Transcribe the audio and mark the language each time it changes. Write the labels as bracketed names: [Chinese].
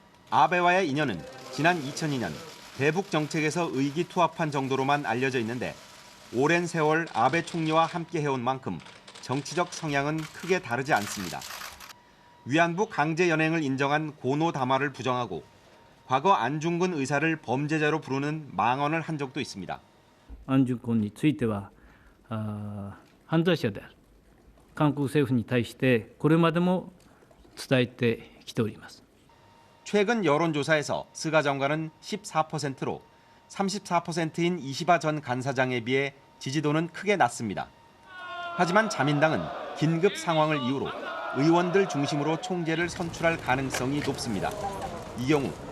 [Korean] 아베와의 인연은 지난 2002년 대북 정책에서 의기투합한 정도로만 알려져 있는데 오랜 세월 아베 총리와 함께 해온 만큼 정치적 성향은 크게 다르지 않습니다. 위안부 강제 연행을 인정한 고노 다마를 부정하고 과거 안중근 의사를 범죄자로 부르는 망언을 한 적도 있습니다. [Japanese] 안중근については犯罪者である。韓国政府に対してこれまでも伝えてきております。 [Korean] 최근 여론조사에서 스가 장관은 14%로 34%인 이시바 전 간사장에 비해 지지도는 크게 낮습니다. 하지만 자민당은 긴급 상황을 이유로 의원들 중심으로 총재를 선출할 가능성이 높습니다. 이 경우